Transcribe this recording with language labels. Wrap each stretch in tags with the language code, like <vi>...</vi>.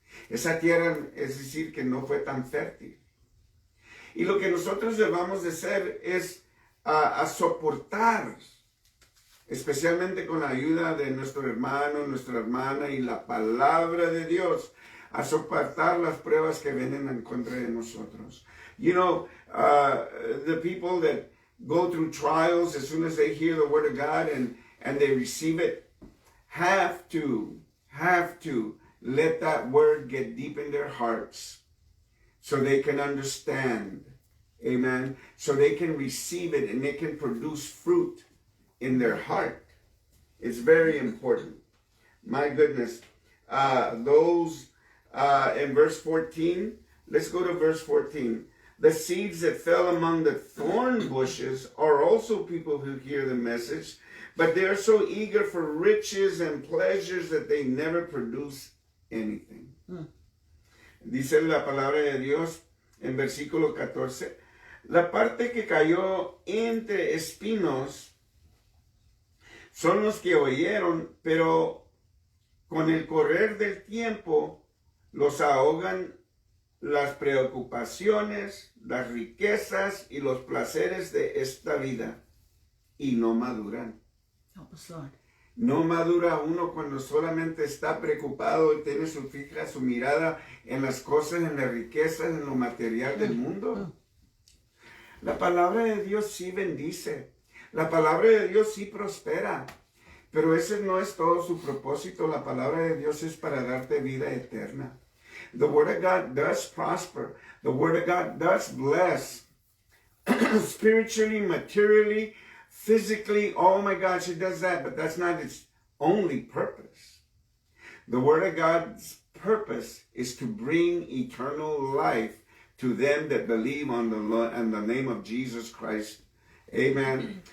<es>Esa tierra, es decir, que no fue tan fértil. Y lo que nosotros debamos de hacer es a soportar, especialmente con la ayuda de nuestro hermano, nuestra hermana y la palabra de Dios, a soportar las pruebas que vienen en contra de nosotros.</es> <en>You know, the people that go through trials as soon as they hear the word of God and they receive it, have to let that word get deep in their hearts so they can understand, amen, so they can receive it and they can produce fruit in their heart. It's very important. My goodness. Those in verse 14, let's go to verse 14. The seeds that fell among the thorn bushes are also people who hear the message, but they are so eager for riches and pleasures that they never produce anything.</en> <es>Dice la palabra de Dios en versículo 14. La parte que cayó entre espinos son los que oyeron, pero con el correr del tiempo los ahogan las preocupaciones, las riquezas y los placeres de esta vida y no maduran.</es> <en>Help us, Lord.</en> <es>No madura uno cuando solamente está preocupado y tiene fija su mirada en las cosas, en las riquezas, en lo material del mundo. La palabra de Dios sí bendice. La palabra de Dios sí prospera. Pero ese no es todo su propósito. La palabra de Dios es para darte vida eterna.</es> <en>The Word of God does prosper. The Word of God does bless. Spiritually, materially, physically, oh my gosh, it does that. But that's not its only purpose. The Word of God's purpose is to bring eternal life to them that believe on the name of Jesus Christ. Amen.</en>